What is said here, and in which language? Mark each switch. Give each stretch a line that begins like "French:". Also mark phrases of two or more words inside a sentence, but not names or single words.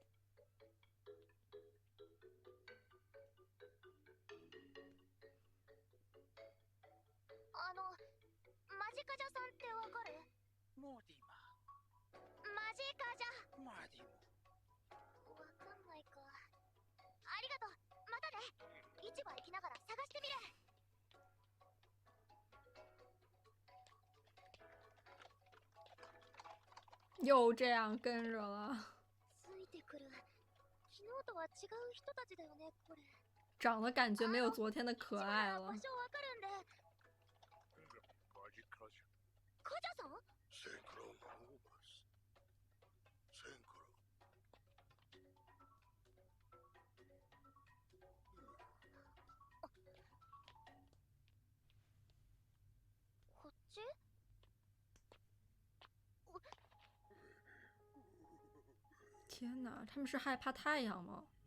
Japanese: マジカジャさんってわかる？モーディママジカジャ。マーディモ。わかんないか。ありがとう。またね。市場行きながら探してみる。
Chinese: 又这样跟着了，
Japanese: ついてくる。昨日とは違う人たちだよね、これ。
Chinese: 长得感觉没有昨天的可爱了
Japanese: 場。所わかるんで。マジカジャ。カジャさん？センクロンオーバス。センクロン。こっち？
Chinese: 天哪，他们是害怕太阳吗？